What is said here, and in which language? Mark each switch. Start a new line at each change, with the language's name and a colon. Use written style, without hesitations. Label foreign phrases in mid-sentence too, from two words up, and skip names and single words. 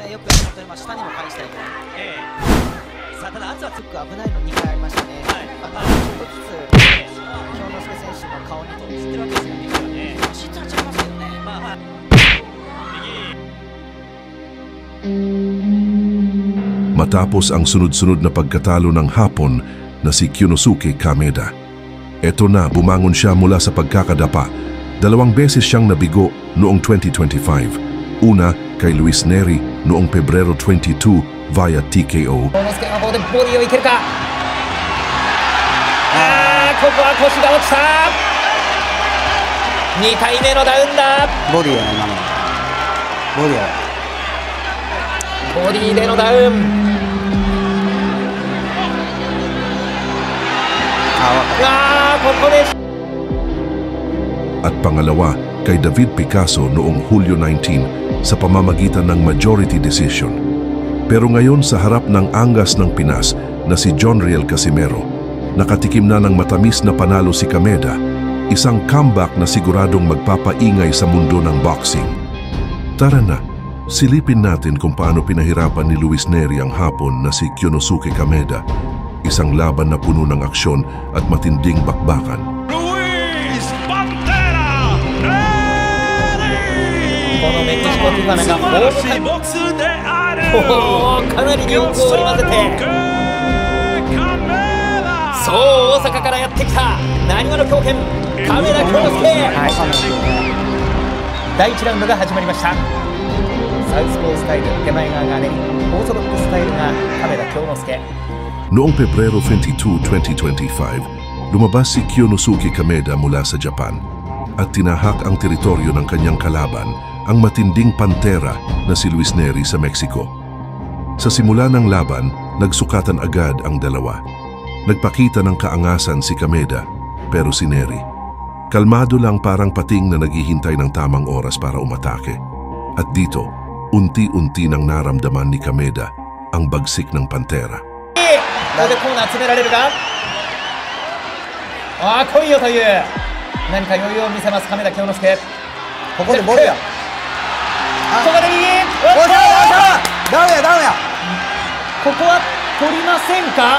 Japanese: よくやると、下にも返したりとか、さあただ圧はすごく危ないの2回ありましたね。ちょっとずつ京之介選手の顔に飛びつってるわけですよね。質は違いますけどね。
Filipino: Matapos ang sunod-sunod na pagkatalo ng Hapon na si Kyonosuke Kameda. Eto na, bumangon siya mula sa pagkakadapa. 2 beses siyang nabigo noong 2025. Una kay Luis Neri noong Pebrero 22 via TKO.
Japanese: 京之介がここでボディをいけるか。ここは腰が落ちた。2回目のダウンだ。ボディや今の。ボディや。ボディでのダウン。ここで。
Filipino: At pangalawa kay David Picasso noong Hulyo 19 sa pamamagitan ng
English: majority decision.
Filipino: Pero ngayon sa harap ng anggas ng Pinas na si John Riel Casimero, nakatikim na ng matamis na panalo si Kameda, isang comeback na siguradong magpapaingay sa mundo ng boxing. Tara na, silipin natin kung paano pinahirapan ni Luis Neri ang Hapon na si Kyonosuke Kameda, isang laban na puno ng aksyon at matinding bakbakan. Luis Pantera Neri!
Japanese: このメキシコティファナがかなり両方織り交ぜて、そう大阪からやってきたなにわの狂犬亀田京之介。第1ラウンドが始まりました。サウスポースタイル手前側がね、オーソドックススタイルが亀田京之介。
Filipino: Noong Pebrero 22, 2025, lumabas si Kyonosuke Kameda mula sa Japan at tinahak ang teritoryo ng kanyang kalaban, ang matinding pantera na si Luis Neri sa Mexico. Sa simula ng laban, nagsukatan agad ang dalawa. Nagpakita ng kaangasan si Kameda, pero si Neri, kalmado lang parang pating na naghihintay ng tamang oras para umatake. At dito, unti-unti nang naramdaman ni Kameda ang bagsik ng pantera.
Japanese: ここでコーナー詰められるが、来いよという何か余裕を見せます亀田京之介。ここでボディや。ここで右。ダウンやダウンや。ここは取りませんか。